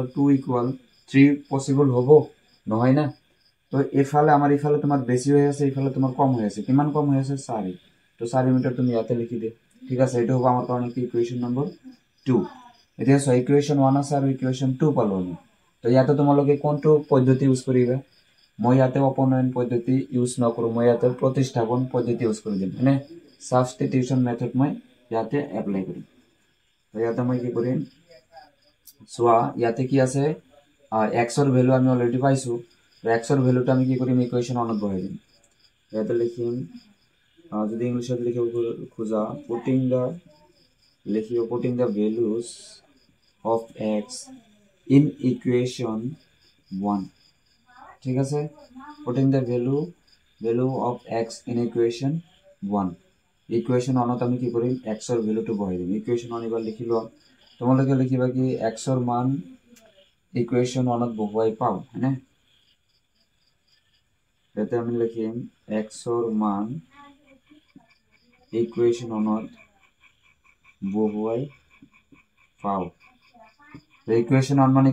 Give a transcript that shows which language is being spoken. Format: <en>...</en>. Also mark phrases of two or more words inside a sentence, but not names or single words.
<as>2 = 3 পসিবল হ'ব নহয় না তো ইফালে আমাৰ ইফালে তোমাৰ বেছি হৈ আছে ইফালে তোমাৰ কম হৈ আছে কিমান কম হৈ আছে 4 তো 4 মিটাৰ তুমি ইয়াতে লিখি দে ঠিক আছে এটা হ'ব আমাৰ কাৰণে কি</as> <en>equation number</en> <as>2 এতিয়া সো ইকুয়েশন 1 আছে আৰু ইকুয়েশন 2 পালো আমি তো ইয়াতে তোমালোকে কোনটো পদ্ধতি ইউজ কৰিবা মই ইয়াতে অপনয়ন পদ্ধতি ইউজ নকৰো মই ইয়াতে প্ৰতিস্থাপন পদ্ধতি ইউজ কৰি দিম মানে</as> <en>substitution method</en> <as>মই ইয়াতে এপ্লাই কৰিম তো ইয়াতে মই কি কৰিম সোয়া ইয়াতে কি আছে x এর ভ্যালু আমি অলরেডি পাইছো তো x এর ভ্যালুটা আমি কি কৰিম ইকুয়েশন 1 বহাই দিম ইয়াতে লিখিম যদি ইংলিশত লিখিব খোজা</as> <en>putting the values of x in equation 1</en> <as>ঠিক আছে putting</as> <en>the value of x in equation 1</en> <as>ইকুয়েশন 1 আমি কি কৰিম x এর ভ্যালুটো বহাই দিম ইকুয়েশন 1 এবাৰ লিখি লোৱা তোমালোকে লিখিবা কি x এর মান ইকুয়েশন 1 বহুৱাই পাও হয়নে এতে আমি লিখিম x এর মান ইকুয়েশন 1 বহুৱাই পাও তো ইকুয়েশন 1 মানে</as>